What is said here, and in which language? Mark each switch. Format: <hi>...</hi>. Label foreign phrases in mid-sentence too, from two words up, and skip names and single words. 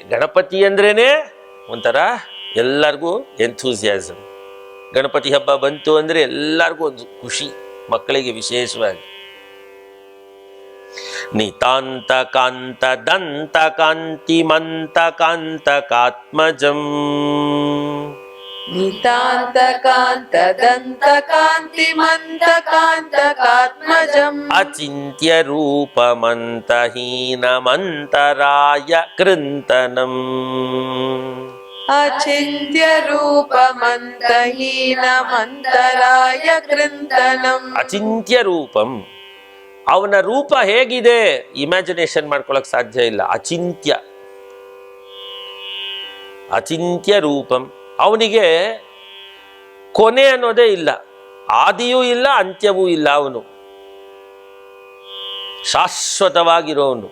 <kn>ಗಣಪತಿ ಅಂದ್ರೇನೆ ಒಂಥರ ಎಲ್ಲರಿಗೂ ಎಂಥೂಸಿಯಾಸಮ್. ಗಣಪತಿ ಹಬ್ಬ ಬಂತು ಅಂದರೆ ಎಲ್ಲರಿಗೂ ಒಂದು ಖುಷಿ, ಮಕ್ಕಳಿಗೆ ವಿಶೇಷವಾಗಿ.</kn> <sa>ನಿತಾಂತ ಕಾಂತ ದಂತ ಕಾಂತಿ ಮಂತ ಕಾಂತಕಾತ್ಮಜಂ. नितान्तकान्तदन्तकान्तिमन्तकान्तकात्मजम्. ಅಚಿಂತ್ಯ ರೂಪಮಂತಹೀನಮಂತರಾಯ ಕೃಂತನಂ. अचिन्त्यरूपमन्तहीनमन्तराय कृन्तनम्. ಅಚಿಂತ್ಯ ರೂಪಂ,</sa> <kn>ಅವನ ರೂಪ ಹೇಗಿದೆ ಇಮ್ಯಾಜಿನೇಷನ್ ಮಾಡ್ಕೊಳಕ್ ಸಾಧ್ಯ ಇಲ್ಲ.</kn> <sa>ಅಚಿಂತ್ಯ ಅಚಿಂತ್ಯ ರೂಪಂ,</sa> <kn>ಅವನಿಗೆ ಕೊನೆ ಅನ್ನೋದೇ ಇಲ್ಲ, ಆದಿಯೂ ಇಲ್ಲ ಅಂತ್ಯವೂ ಇಲ್ಲ. ಅವನು ಶಾಶ್ವತವಾಗಿರೋನು.</kn>